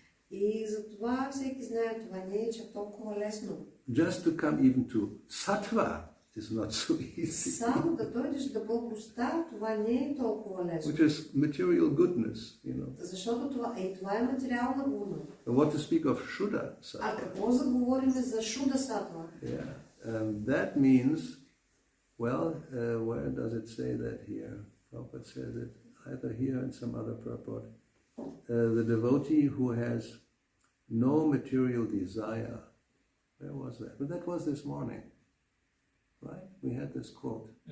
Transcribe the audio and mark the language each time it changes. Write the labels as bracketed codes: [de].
[bg] И затова всеки знае, това не е чак толкова лесно. [en] Just to come even to sattva is not so easy. [bg] Само да дойдеш до благостта, това не е толкова лесно. [en] Which is material goodness, [bg] Защото това е материална гуна. [en] What to speak of Shuddha sattva? [bg] А какво заговорим за Шуда сатва? [en] Yeah, that means, well, where does it say that here? Prabhupada says it either here and some other purport. The devotee who has no material desire. Where was that? But that was this morning, right? We had this quote.